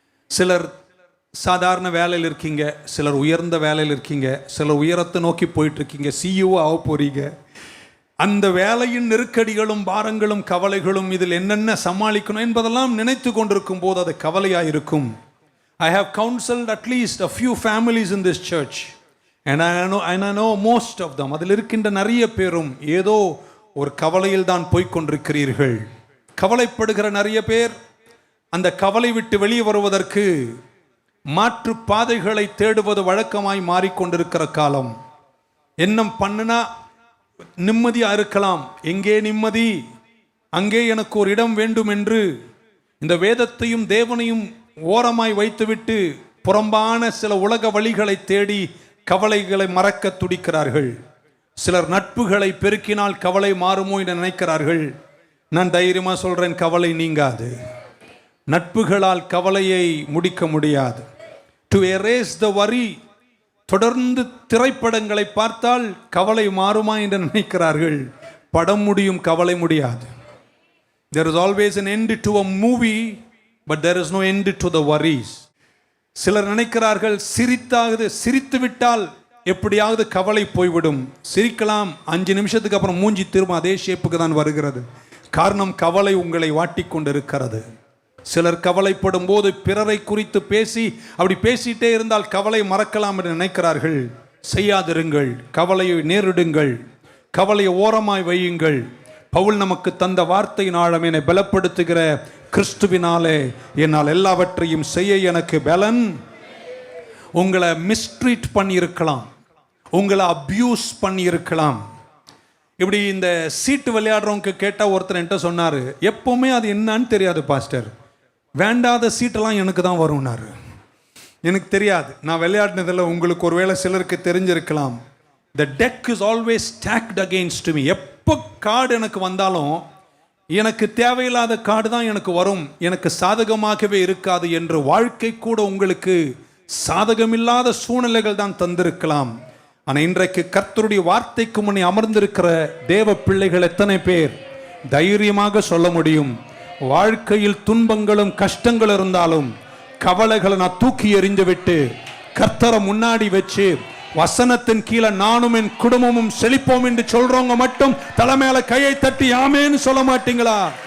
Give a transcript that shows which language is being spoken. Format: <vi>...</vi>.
<ta>சிலர் சாதாரண வேலையில் இருக்கீங்க, சிலர் உயர்ந்த வேலையில் இருக்கீங்க, சிலர் உயரத்தை நோக்கி போயிட்டு இருக்கீங்க, CEO ஆக போறீங்க. அந்த வேலையின் நெருக்கடிகளும் பாரங்களும் கவலைகளும் இதில் என்னென்ன சமாளிக்கணும் என்பதெல்லாம் நினைத்து கொண்டிருக்கும் போது அது கவலையாக இருக்கும்.</ta> <en>I have counseled at least a few families in this church and I know most of them.</en> <ta>அதில் இருக்கின்ற நிறைய பேரும் ஏதோ ஒரு கவலையில் தான் போய்கொண்டிருக்கிறீர்கள். கவலைப்படுகிற நிறைய பேர் அந்த கவலை விட்டு வெளியே வருவதற்கு மாற்று பாதைகளை தேடுவது வழக்கமாய் மாறிக்கொண்டிருக்கிற காலம். என்ன பண்ணுனா நிம்மதியா இருக்கலாம், எங்கே நிம்மதி, அங்கே எனக்கு ஒரு இடம் வேண்டும் என்று இந்த வேதத்தையும் தேவனையும் ஓரமாய் வைத்துவிட்டு புறம்பான சில உலக வழிகளை தேடி கவலைகளை மறக்க துடிக்கிறார்கள். சிலர் நட்புகளை பெருக்கினால் கவலை மாறுமோ என்று நினைக்கிறார்கள். நான் தைரியமாக சொல்கிறேன், கவலை நீங்காது. நட்புகளால் கவலையை முடிக்க முடியாது.</ta> <en>To erase the worry.</en> <ta>தொடர்ந்து திரைப்படங்களை பார்த்தால் கவலை மாறுமா என்று நினைக்கிறார்கள். படம் முடியும், கவலை முடியாது.</ta> <en>There is always an end to a movie, but there is no end to the worries.</en> <ta>சிலர் நினைக்கிறார்கள், சிரித்து விட்டால் எப்படியாவது கவலை போய்விடும். சிரிக்கலாம், 5 நிமிஷத்துக்கு அப்புறம் மூஞ்சி திரும்ப அதே ஷேப்புக்கு தான் வருகிறது. காரணம், கவலை உங்களை வாட்டிக்கொண்டிருக்கிறது. சிலர் கவலைப்படும் போது பிறரை குறித்து அப்படி பேசிட்டே இருந்தால் கவலை மறக்கலாம் என்று நினைக்கிறார்கள். செய்யாதிருங்கள், கவலையை நேரிடுங்கள், கவலையை ஓரமாய் வையுங்கள். பவுல் நமக்கு தந்த வார்த்தையின் ஆழம், என்னை பலப்படுத்துகிற கிறிஸ்துவினாலே என்னால் எல்லாவற்றையும் செய்ய எனக்கு பலன். உங்களை மிஸ்ட்ரீட் பண்ணியிருக்கலாம், உங்களை அபியூஸ் பண்ணியிருக்கலாம். இப்படி இந்த சீட்டு விளையாடுறவங்க கேட்டால் ஒருத்தர் என்கிட்ட சொன்னார், எப்போவுமே அது என்னன்னு தெரியாது பாஸ்டர், வேண்டாத சீட்டெல்லாம் எனக்கு தான் வரும்னாரு. எனக்கு தெரியாது, நான் விளையாடினதில் உங்களுக்கு ஒருவேளை சிலருக்கு தெரிஞ்சிருக்கலாம்.</ta> <en>The deck is always stacked against me.</en> <ta>எப்போ கார்டு எனக்கு வந்தாலும் எனக்கு தேவையில்லாத கார்டு தான் எனக்கு வரும், எனக்கு சாதகமாகவே இருக்காது என்று வாழ்க்கை கூட உங்களுக்கு சாதகமில்லாத சூழ்நிலைகள் தான் தந்திருக்கலாம். ஆனால் இன்றைக்கு கர்த்தருடைய வார்த்தைக்கு முன்னே அமர்ந்திருக்கிற தேவ பிள்ளைகள் எத்தனை பேர் தைரியமாக சொல்ல முடியும், வாழ்க்கையில் துன்பங்களும் கஷ்டங்கள் இருந்தாலும் கவலைகளை நான் தூக்கி எறிந்து விட்டு கர்த்தரை முன்னாடி வச்சு வசனத்தின் கீழே நானும் என் குடும்பமும் செழிப்போம் என்று சொல்றவங்க மட்டும் தலைமையில கையை தட்டி ஆமேன்னு சொல்ல மாட்டீங்களா?</ta>